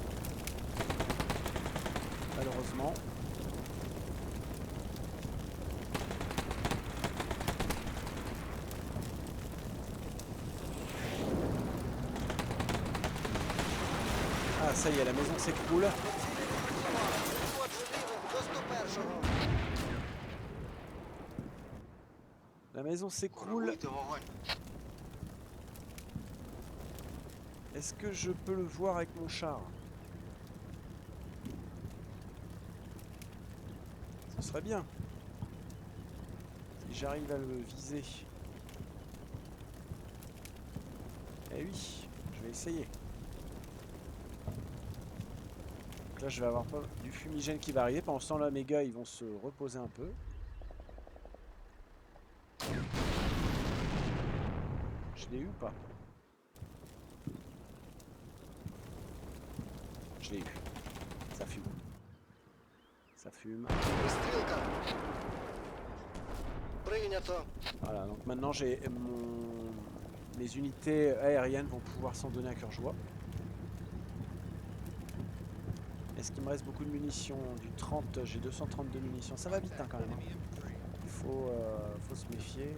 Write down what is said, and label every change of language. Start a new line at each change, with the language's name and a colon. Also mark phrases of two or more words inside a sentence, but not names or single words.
French: Malheureusement. Ah ça y est, la maison s'écroule.
Ukrainian: Отже, лівим до 101-го.
French: La maison s'écroule.
Ukrainian: Коригуйте вогонь.
French: Est-ce que je peux le voir avec mon char? Ce serait bien. Si j'arrive à le viser. Eh oui, je vais essayer. Donc là, je vais avoir du fumigène qui va arriver. Pendant ce temps-là, mes gars, ils vont se reposer un peu. Je l'ai eu ou pas? Je l'ai eu. Ça fume. Ça fume.
Ukrainian: Пристрілка. Прийнято.
French: Voilà, donc maintenant j'ai mes unités aériennes vont pouvoir s'en donner à cœur joie. Est-ce qu'il me reste beaucoup de munitions? Du 30, j'ai 232 munitions. Ça va vite hein, quand même. Hein. Il faut se méfier.